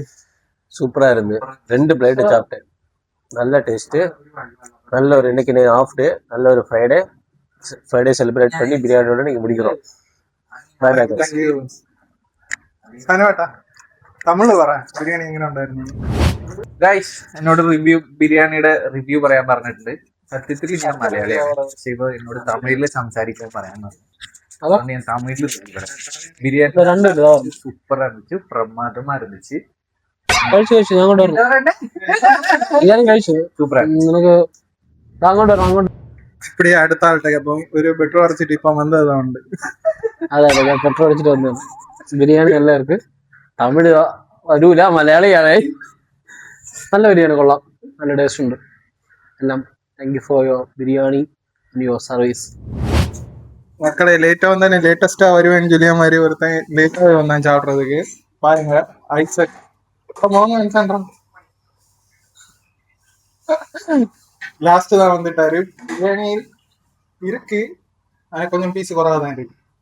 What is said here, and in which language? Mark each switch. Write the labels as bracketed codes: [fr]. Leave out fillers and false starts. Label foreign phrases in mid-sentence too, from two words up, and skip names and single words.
[ta] சூப்பரா இருந்து. 2 பிளேட் சாப்பிட்டேன், நல்ல டேஸ்ட். நல்ல ஒரு இன்னைக்கு [en] off day, [ta] நல்ல ஒரு [en] Friday celebrate [ta] பண்ணி பிரியாணியோட நீங்க முடிக்கிறோம். தமிழ்ல வரேன். [ml] பிரியாணி എങ്ങനെ ഉണ്ടായിരുന്നു ഗൈസ്? എന്നോട് ബിരിയാണിയുടെ റിവ്യൂ പറയാൻ പറഞ്ഞിട്ടുണ്ട്. സത്യത്തിൽ ഞാൻ മലയാളിയാണ്, പക്ഷെ ഇപ്പൊ എന്നോട് തമിഴില് സംസാരിക്കാൻ പറയാൻ പറഞ്ഞു. അതുകൊണ്ട് ഞാൻ തമിഴില് ബിരിയാണി സൂപ്പർ ആയിരുന്നു, [ta] பிரமாதமா இருந்துச்சு. இப்படியே அடுத்த ஆள்கிட்ட கேட்போம். ஒரு பெட்ரோல் அடிச்சிட்டு இப்ப வந்து அதான் உண்டு. அதான் பெட்ரோல் அடிச்சிட்டு வந்தேன். பிரியாணி நல்லா இருக்கு. [ml] തമിഴ് വരൂല, മലയാളിയാണ്. നല്ല ബിരിയാണി, കൊള്ളാം, നല്ല ടേസ്റ്റ് ഉണ്ട് എല്ലാം. [en] thank you for your biriyani and your service. [ta] மக்களை, லேட்டா வந்தானே லேட்டஸ்டா வருவேன்னு சொல்லிய மாதிரி ஒருத்தன் லேட்டா வந்தான் சாப்பிட்றதுக்கு. பாருங்க, ஐசக் லாஸ்ட் தான் வந்துட்டாரு. பிரியாணி இருக்கு, ஆனா கொஞ்சம் பீஸ் குறைவா தான் இருக்கு.